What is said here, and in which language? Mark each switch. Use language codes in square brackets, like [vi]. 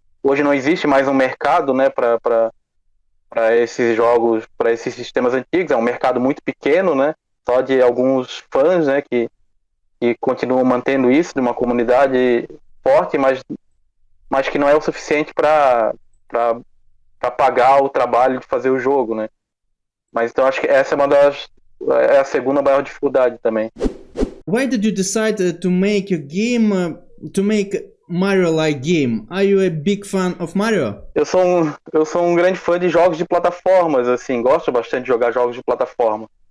[pt] hoje não existe mais um mercado, né, para esses jogos, para esses sistemas antigos. É um mercado muito pequeno, né, só de alguns fãs, né, que continuam mantendo isso, de uma comunidade forte, mas que não é o suficiente para pagar o trabalho de fazer o jogo, né. Mas então acho que essa é a segunda maior dificuldade também. [en] Why did you decide to make a game, to make Mario-like game? Are you a big fan of Mario? [pt] Eu sou um grande fã de jogos de plataformas, assim, gosto bastante de jogar jogos de plataforma.